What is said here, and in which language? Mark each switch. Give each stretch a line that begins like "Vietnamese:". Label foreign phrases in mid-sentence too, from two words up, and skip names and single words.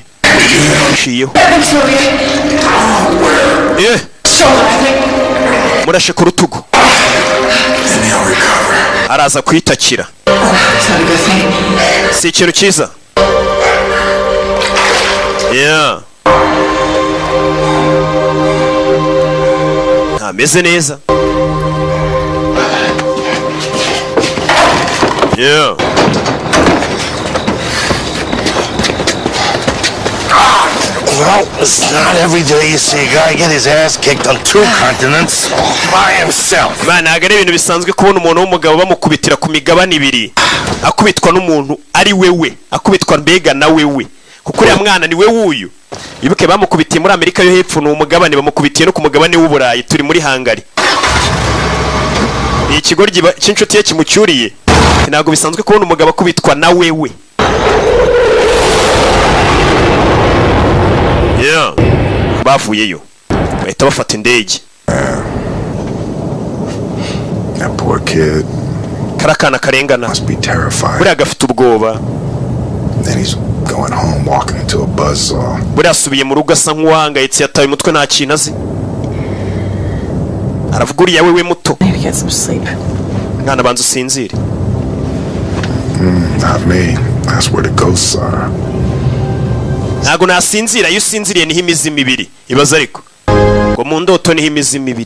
Kinyarwanda: Nshiyeho murashe ku rutugu, araza kwitakira. Si ikintu cyiza. Ntameze neza.
English: Well, it's not every day you see a guy get his ass kicked on 2 continents by himself. Man,
Kinyarwanda: ntabwo ari ibintu bisanzwe kubona umuntu w'umugabo bamukubitira ku migabane ibiri, akubitwa n'umuntu ari wewe, akubitwa mbega na wewe, kuko uriya mwana ni wewe uyu. Ibuke bamukubitiye muri Amerika yo hepfo ni umugabane, bamukubitiye no ku mugabane w'Uburayi, turi muri Hungary. Ikigoryi cy'inshuti ye kimucyuriye. Ntabwo bisanzwe kubona umugabo akubitwa na wewe. Bavuyeyo bahita bafata indege.
English: That poor kid.
Kinyarwanda: Karakana karengana
English: must be terrified.
Kinyarwanda: Buriya gafite ubwoba.
English: Then he's going home walking into a buzzsaw.
Kinyarwanda: Buriya asubiye mu rugo asa nk'uwahangayitse, yataye umutwe nta kintu azi. Aravuga uriya wewe muto. Mwana banza usinzire.
English: Not me. That's where the ghosts are.
Kinyarwanda: Ntago nasinzira, iyo usinziriye niho imizimu ibiri ibaza, ariko ngo mu ndoto niho imizimu ibiri.